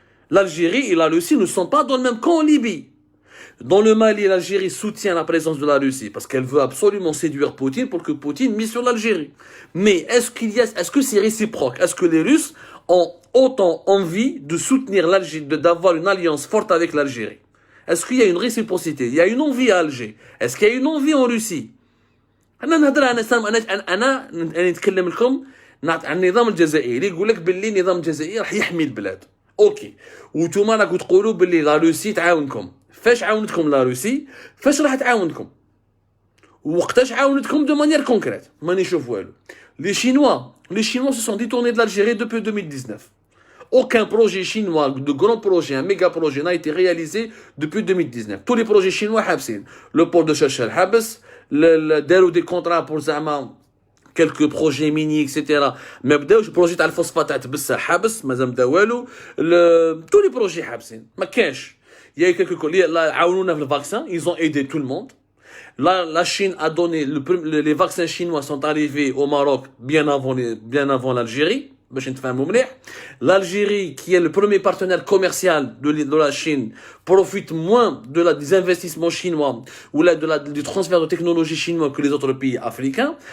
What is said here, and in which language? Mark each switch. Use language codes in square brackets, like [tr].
[fr] L'Algérie et la Russie ne sont pas dans le même camp en Libye. Dans le Mali, l'Algérie soutient la présence de la Russie parce qu'elle veut absolument séduire Poutine pour que Poutine mise sur l'Algérie. Mais est-ce que c'est réciproque? Est-ce que les Russes ont autant envie de soutenir l'Algérie, d'avoir une alliance forte avec l'Algérie? Est-ce qu'il y a une réciprocité? Il y a une envie à Alger. Est-ce qu'il y a une envie en Russie? [ar] أنا نتكلم لكم عن النظام الجزائري يقول لك باللي النظام الجزائري راح يحمي البلاد. اوكي. وانتوما راكم تقولوا باللي [fr] لا روسي [ar] تعاونكم. فاش عاونتكم لا روسي؟ فاش راح تعاونكم؟ وقتاش عاونتكم [fr] دو مانيير كونكريت؟ [ar] ماني نشوف والو. [fr] Les Chinois se sont détournés de l'Algérie depuis 2019. Aucun projet chinois, de grand projet, un méga projet n'a été réalisé depuis 2019. Tous les projets chinois [ar] حابسين. [fr] Le port de Chachel [ar] حابس, داروا [fr] des contrats pour [ar] زعما [fr] quelques projets mini etc. [ar] ما بداوش [fr] projet [ar] تاع الفوسفات تاع تبسه حابس مازال بدا والو. [fr] tous les projets [ar] حابسين ما كاش. [fr] Il y a eu quelques collègues, le vaccin, ils ont aidé tout le monde. Là, la Chine a donné, les vaccins chinois sont arrivés au Maroc bien avant l'Algérie. L'Algérie, qui est le premier partenaire commercial de la Chine, profite moins des investissements chinois ou du transfert de technologie chinois que les autres pays africains.